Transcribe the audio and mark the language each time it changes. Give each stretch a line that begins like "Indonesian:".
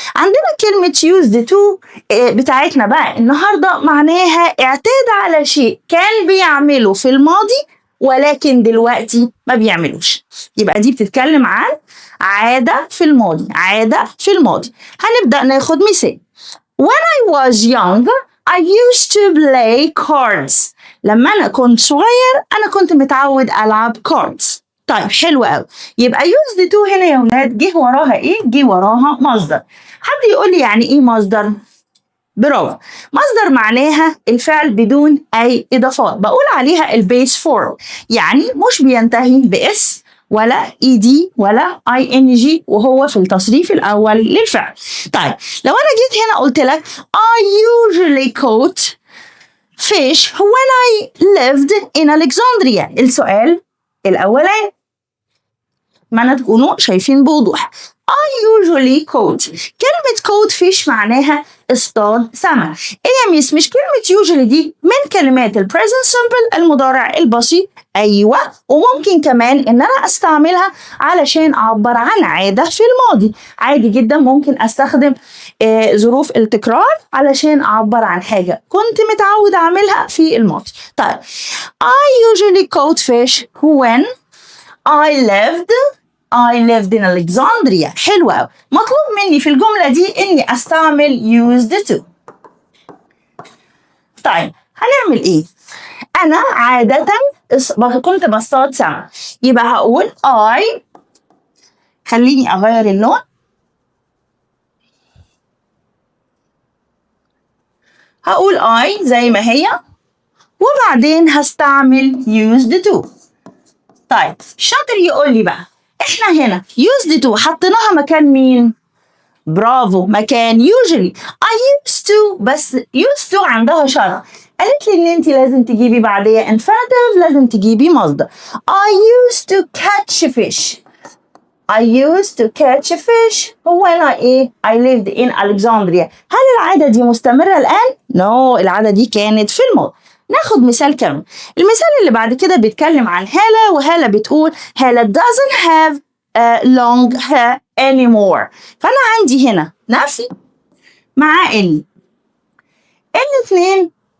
Arabic: عندنا كلمة
English: used to
Arabic: بتاعتنا بقى النهارده معناها اعتاد على شيء كان بيعمله في الماضي ولكن دلوقتي ما بيعملوش. يبقى دي بتتكلم عن عادة في الماضي. عادة في الماضي. هنبدأ ناخد مثال.
English: When I was young I used to play cards.
Arabic: لما أنا كنت صغير أنا كنت متعود ألعب cards. طيب حلو قوي. يبقى used to هنا يا ولاد جه وراها إيه؟ جه وراها مصدر. حد يقول لي يعني إيه مصدر؟ برافو. مصدر معناها الفعل بدون أي إضافات، بقول عليها البيس فورم، يعني مش بينتهي بإس ولا ED ولا ING وهو في التصريف الأول للفعل. طيب لو أنا جيت هنا قلت لك
English: I usually caught fish when I lived in Alexandria.
Arabic: السؤال الأولاني ما أنا تكونوا شايفين بوضوح.
English: I usually caught.
Arabic: كلمة caught fish معناها اصطاد سمك. ايه يا ميس؟ مش كلمة usually دي من كلمات ال present simple المضارع البسيط؟ ايوه، وممكن كمان ان انا استعملها علشان اعبر عن عادة في الماضي. عادي جدا ممكن استخدم ظروف التكرار علشان اعبر عن حاجة كنت متعود اعملها في الماضي. طيب
English: I usually caught fish when I lived in Alexandria.
Arabic: حلوة أوي. مطلوب مني في الجملة دي إني أستعمل used to. طيب هنعمل إيه؟ أنا عادة كنت بصطاد سمك، يبقى هقول I. خليني أغير اللون. هقول I زي ما هي، وبعدين هستعمل used to. طيب شاطر يقول لي بقى احنا هنا used to حطيناها مكان مين؟ برافو، مكان usually.
English: I used to،
Arabic: بس used to عندها شرط، قالت لي إن أنت لازم تجيبي بعديها infinitive، لازم تجيبي مصدر.
English: I used to catch fish. I used to catch fish when I lived in Alexandria.
Arabic: هل العادة دي مستمرة الآن؟ No، العادة دي كانت في الماضي. ناخد مثال كمان. المثال اللي بعد كده بيتكلم عن هالة، وهالة بتقول هالة
English: doesn't have long hair anymore.
Arabic: فأنا عندي هنا نفي مع الاثنين.